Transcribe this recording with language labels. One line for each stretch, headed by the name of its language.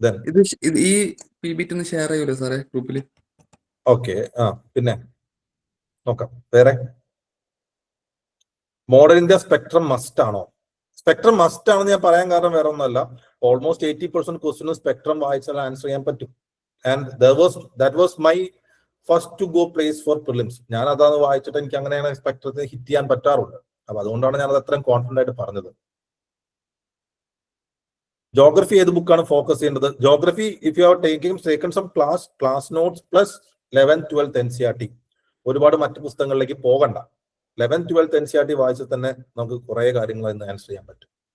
Malayalam: ഇത് ഈ PPT ഒന്ന് ഷെയർ ചെയ്യൂലേ സാറേ ഗ്രൂപ്പിൽ? ഓക്കെ, പിന്നെ നോക്കാം. വേറെ മോഡൽ ഇന്ത്യ സ്പെക്ട്രം മസ്റ്റ് ആണോ? സ്പെക്ട്രം മസ്റ്റ് ആണെന്ന് ഞാൻ പറയാൻ കാരണം വേറെ ഒന്നല്ല. ഓൾമോസ്റ്റ് 80% ക്വസ്റ്റ്യൻ സ്പെക്ട്രം വായിച്ചാൽ ആൻസർ ചെയ്യാൻ പറ്റും. And
English: that was my first to go place for prelims.
Malayalam: ഞാൻ അതാണ് വായിച്ചിട്ട് എനിക്ക് അങ്ങനെയാണ് സ്പെക്ട്രത്തിന് ഹിറ്റ് ചെയ്യാൻ പറ്റാറുണ്ട്. അപ്പൊ അതുകൊണ്ടാണ് ഞാൻ അത് അത്രയും കോൺഫിഡന്റ് ആയിട്ട് പറഞ്ഞത്. ജോഗ്രഫി ഏത് ബുക്കാണ് ഫോക്കസ് ചെയ്യേണ്ടത്?
English: Geography if you are taken some class notes plus 11th 12th NCERT.
Malayalam: ഒരുപാട് മറ്റു പുസ്തകങ്ങളിലേക്ക് പോകണ്ട. 11th 12th NCERT വായിച്ചാൽ തന്നെ നമുക്ക് കുറെ കാര്യങ്ങൾ ഇന്ന് ആൻസർ ചെയ്യാൻ പറ്റും.